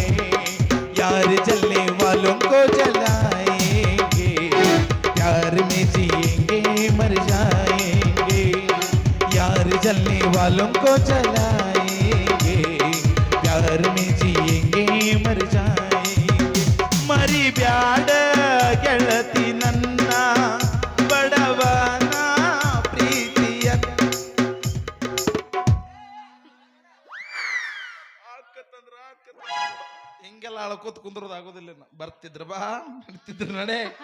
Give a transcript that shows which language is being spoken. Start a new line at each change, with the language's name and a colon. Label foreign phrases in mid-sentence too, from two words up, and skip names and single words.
Hindi: यार जलने वालों को जलाएंगे, प्यार में जिएंगे मर जाएंगे. जलने वालों को जलाएंगे प्यार में जिएंगे मर जाएंगे मरी
Kannada: ಬ್ಯಾಡ ಗೆಳತಿ ನನ್ನ ಬಡವನ ಪ್ರೀತಿಯ ಹಿಂಗೆಲ್ಲ ಅಳ್ಕೋತ ಕುಂದ್ರದ ಆಗೋದಿಲ್ಲ ಬರ್ತಿದ್ರ ಬಾ ನಡ್ತಿದ್ರ ನಡೆ